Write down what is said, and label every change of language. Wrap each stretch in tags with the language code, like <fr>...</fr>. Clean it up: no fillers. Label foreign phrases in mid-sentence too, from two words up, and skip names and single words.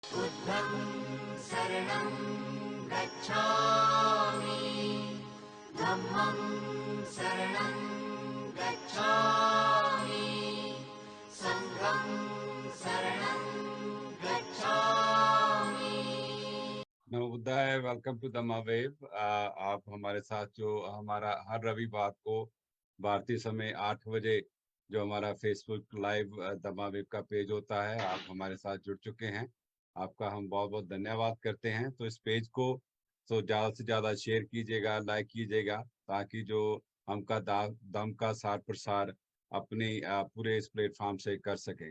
<pi>बुद्धं शरणं गच्छामि, धम्मं शरणं गच्छामि, संघं शरणं गच्छामि। नमो बुद्धाय।</pi> <en>Welcome to Dhamma Wave.</en> <hi>आप हमारे साथ जो हमारा हर रविवार को भारतीय समय 8 बजे जो हमारा फेसबुक लाइव दमा वेव का पेज होता है, आप हमारे साथ जुड़ चुके हैं। आपका हम बहुत बहुत धन्यवाद करते हैं। तो इस पेज को तो ज़्यादा से ज़्यादा शेयर कीजिएगा, लाइक कीजिएगा, ताकि जो हम का दम का सार प्रसार अपने पूरे इस प्लेटफॉर्म से कर सकें।</hi>